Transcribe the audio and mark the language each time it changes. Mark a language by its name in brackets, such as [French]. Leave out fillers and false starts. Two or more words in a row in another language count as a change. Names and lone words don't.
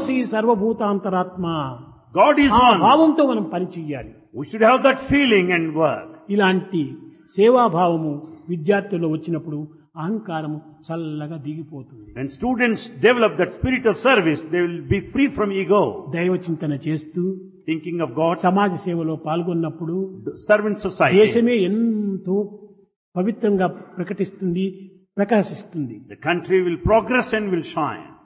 [Sanskrit] వసి సర్వభూతాంతరాత్మ. [English] God is ఆ one. [Telugu] భావంతో మనం పనిచేయాలి. [English] We should have that feeling and work. [Telugu] ఇలాంటి సేవాభావము విద్యార్థుల్లో వచ్చినప్పుడు అహంకారము చల్లగా దిగిపోతుంది. [English] When students develop that spirit of service, they will be free from ego. [Telugu] దైవ చింతన చేస్తూ [English] Thinking of God, [Telugu] సమాజ సేవలో పాల్గొన్నప్పుడు [English] servant society. [Telugu] దేశమే ఎంతో పవిత్రంగా ప్రకాశిస్తుంది. [English] The country will progress and will shine.